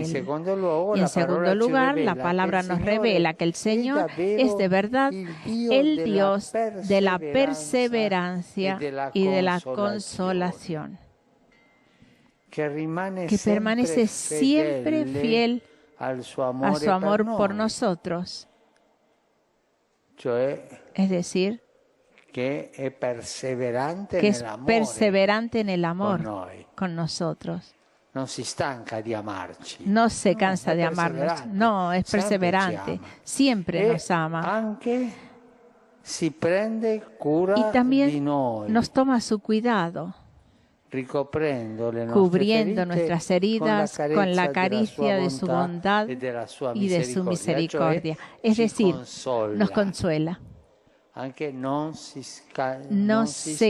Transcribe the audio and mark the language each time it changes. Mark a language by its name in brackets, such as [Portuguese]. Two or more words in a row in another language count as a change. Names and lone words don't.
[Spanish] Y en segundo lugar, la palabra nos revela que el Señor es de verdad el Dios de la perseverancia y de la consolación, que permanece siempre fiel a su amor por nosotros. Es decir, que es perseverante en el amor con nosotros. [Italian] No se stanca di amarci. [Spanish] No se cansa de amarnos. No, es perseverante. Siempre nos ama. [Italian] Anche si prende cura [Spanish] y también [Italian] di noi, [Spanish] nos toma su cuidado, cubriendo nuestras heridas con la caricia de su bondad y de su misericordia. Es decir, nos consuela. No se